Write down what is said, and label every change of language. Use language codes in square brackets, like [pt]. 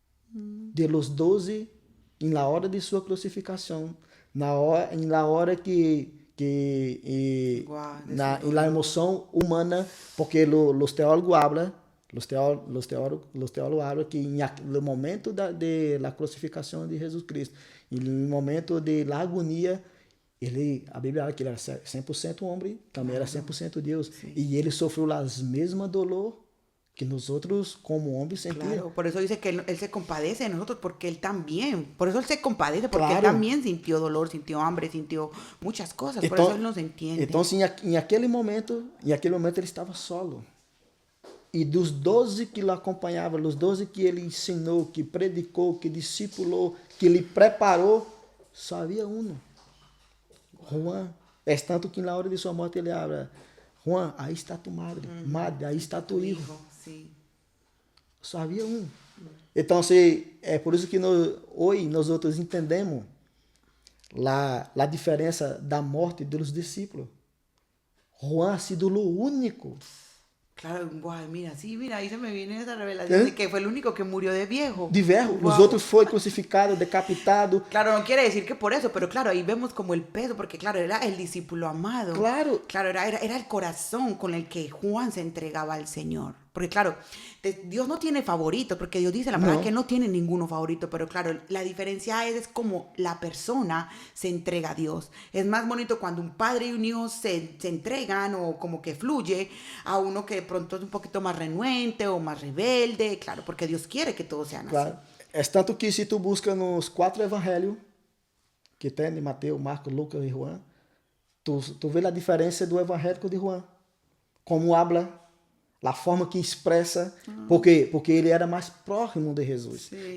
[pt] De los 12, em la hora de sua crucificação, em la hora em la emoção humana, porque os teólogos hablan, [es] los teólogos hablan [pt] que no momento de la crucificação de Jesus Cristo, e no momento de la agonia, a Bíblia fala que ele era 100% homem, também era 100% Deus, e ele sofreu as mesmas dor que [es] nosotros como hombres sentimos. Claro, por eso dice que él se compadece de nosotros, porque él también, por eso él se compadece, porque Claro. él también sintió dolor, sintió hambre, sintió muchas cosas, por eso él nos entiende. [pt] Então, em aquele momento ele estava solo. E dos 12 que o acompanhavam, os 12 que ele ensinou, que predicou, que discipulou, que ele preparou, só havia um. Juan. É tanto que na hora de sua morte ele [es] habla, [pt] Juan, aí está [es] tu madre, [pt] madre, aí está [es] tu hijo. Sí. [pt] Só havia um. Então, é por isso que hoje nós outros entendemos a diferença da morte dos discípulos. Juan [es] ha sido [pt] o único. [es] Claro, guay, mira, sí, mira, ahí se me viene esa revelación de que fue el único que murió de viejo. De viejo. Wow. [pt] Os outros foi crucificado, decapitado. [es] Claro, no quiere decir que por eso, pero claro, ahí vemos como el peso, porque claro, era el discípulo amado. Claro. Claro, era el corazón con el que Juan se entregaba al Señor. Porque claro, Dios no tiene favoritos, porque Dios dice la palabra que no tiene ninguno favorito, pero claro, la diferencia es como la persona se entrega a Dios. Es más bonito cuando un padre y un hijo se entregan o como que fluye a uno que de pronto es un poquito más renuente o más rebelde, claro, porque Dios quiere que todos sean claro. así. [pt] É tanto que se tu busca nos 4 evangelhos, que tem de Mateus, Marcos, Lucas e João, tu vê a diferença do evangélico de João. Como [es] habla, [pt] a forma que expressa, porque ele era mais próximo de Jesus. Sim.